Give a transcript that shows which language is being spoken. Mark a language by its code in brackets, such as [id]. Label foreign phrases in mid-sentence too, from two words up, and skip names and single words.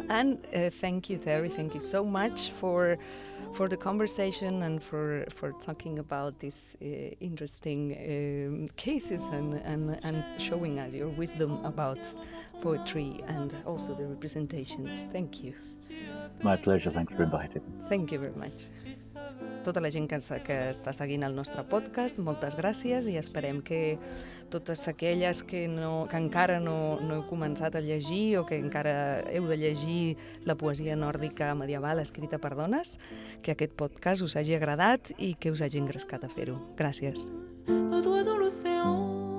[en] And thank you, Terry, thank you so much for the conversation and for talking about these interesting cases and showing us your wisdom about poetry and also the representations. Thank you. My pleasure. Thanks for inviting me. Thank you very much. [ca] Tota la gent que està seguint el nostre podcast, moltes gràcies i esperem que totes aquelles que encara no heu començat a llegir o que encara heu de llegir la poesia nòrdica medieval escrita per dones, que aquest podcast us hagi agradat i que us hagi engrescat a fer-ho. Gràcies. [fr] Nos doigts dans l'océan.